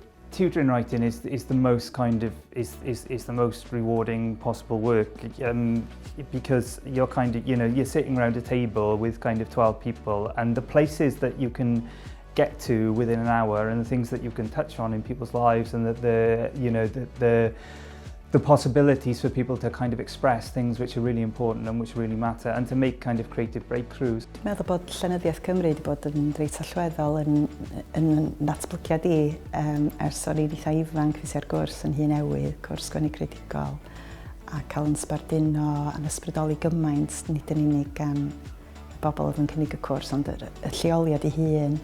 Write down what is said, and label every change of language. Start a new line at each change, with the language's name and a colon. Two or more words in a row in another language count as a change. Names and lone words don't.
English: Tutoring writing is the most kind of is the most rewarding possible work, because you're kind of, you know, you're sitting around a table with kind of 12 people, and the places that you can get to within an hour and the things that you can touch on in people's lives, and the possibilities for people to kind of express things which are really important and which really matter, and to make kind of creative breakthroughs.
Welsh: Dwi'n meddwl bod Llenyddiaeth Cymru wedi bod yn reit allweddol yn datblygiad i ers o'r eitha ifanc fys i'r gwrs yn hun newydd, cwrs sgwennu creadigol, a cael yn sbarduno a'n ysbrydoli gymaint, nid yn unig gan y bobl oedd yn cynnig y cwrs, ond y lleoliad ei hun.